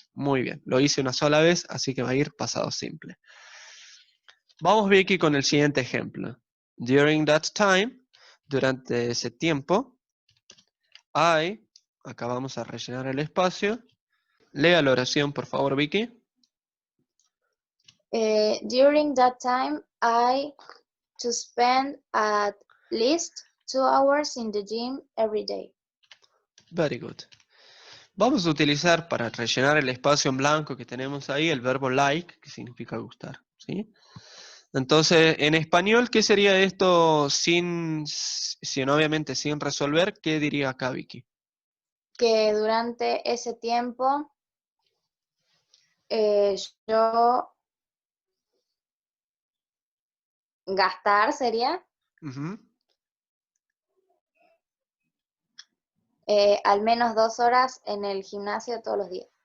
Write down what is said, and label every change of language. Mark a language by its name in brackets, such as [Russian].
[Spanish] Muy bien, lo hice una sola vez, así que va a ir pasado simple. Vamos, Vicky, con el siguiente ejemplo. [English] During that time, [Spanish] durante ese tiempo, acá vamos a rellenar el espacio. Lea la oración, por favor, Vicky. [English] During that time, I to spend at least 2 hours in the gym every day. Very good. [Spanish] Vamos a utilizar para rellenar el espacio en blanco que tenemos ahí el verbo like, que significa gustar, ¿sí? Entonces, en español, ¿qué sería esto sin obviamente sin resolver? ¿Qué diría acá, Vicky? Que durante ese tiempo yo gastar sería al menos 2 horas en el gimnasio todos los días.